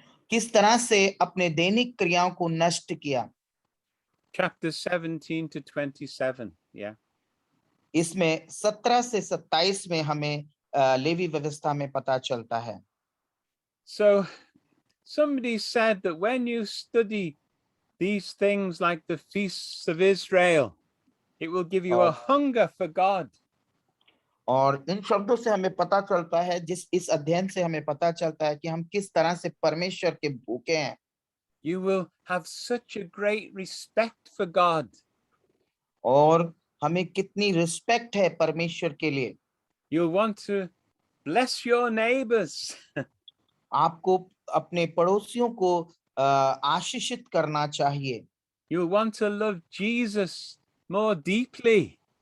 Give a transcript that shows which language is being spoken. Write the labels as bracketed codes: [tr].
[hi] किस तरह से अपने दैनिक क्रियाओं को नष्ट किया। [en] Chapter 17 to 27, yeah. [hi] इसमें 17 से 27 में हमें लेवी व्यवस्था में पता चलता है। [en] So somebody said that when you study these things like the feasts of Israel, it will give you a hunger for God. [hi] और इन शब्दों से हमें पता चलता है, इस अध्ययन से हमें पता चलता है कि हम किस तरह से परमेश्वर के भूखे हैं। [en] You will have such a great respect for God. [hi] और हमें कितनी रिस्पेक्ट है परमेश्वर के लिए। [en] You'll want to bless your neighbors. [hi] आपको अपने पड़ोसियों को आशीषित करना चाहिए। [en] You'll want to love Jesus more deeply.